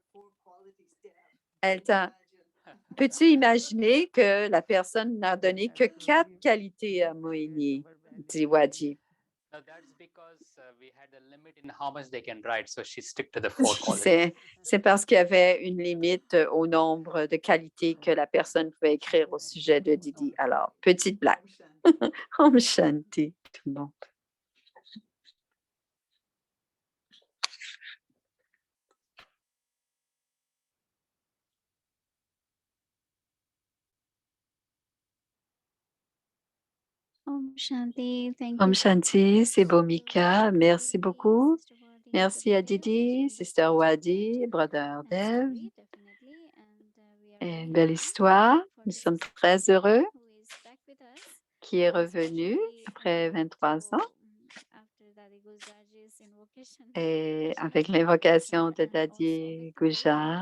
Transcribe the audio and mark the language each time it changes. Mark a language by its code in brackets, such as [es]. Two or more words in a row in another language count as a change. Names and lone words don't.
[fr] Peux-tu imaginer que la personne n'a donné que 4 qualités à Moïni, dit Wadi. C'est parce qu'il y avait une limite au nombre de qualités que la personne pouvait écrire au sujet de Didi. Alors, petite blague. [sa] Om Shanti, [fr] tout le monde. [sa] Om Shanti, thank Om [en] you. [sa] Shanti, [fr] c'est Bhumika. Merci beaucoup. Merci à Didi, [en] Sister Wadi, Brother Dev. [fr] Et une belle histoire. Nous sommes très heureux qui est revenu après 23 ans. Et avec l'invocation de Dadi Gujar.